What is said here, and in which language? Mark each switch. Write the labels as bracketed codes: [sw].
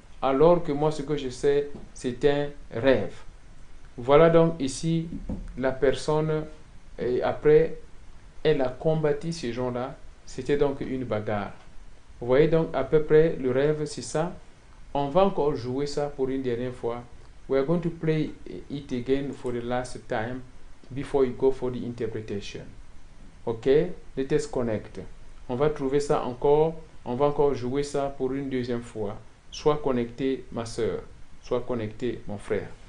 [fr] Alors que moi, ce que je sais, c'est un rêve. Voilà donc ici la personne, et après, elle a combattu ces gens-là. C'était donc une bagarre. Vous voyez donc à peu près le rêve, c'est ça. On va encore jouer ça pour une dernière fois. [en] We are going to play it again for the last time before you go for the interpretation. Okay? Let us connect. [fr] On va trouver ça encore, on va encore jouer ça pour une deuxième fois. Sois connecté, ma soeur. Sois connecté, mon frère.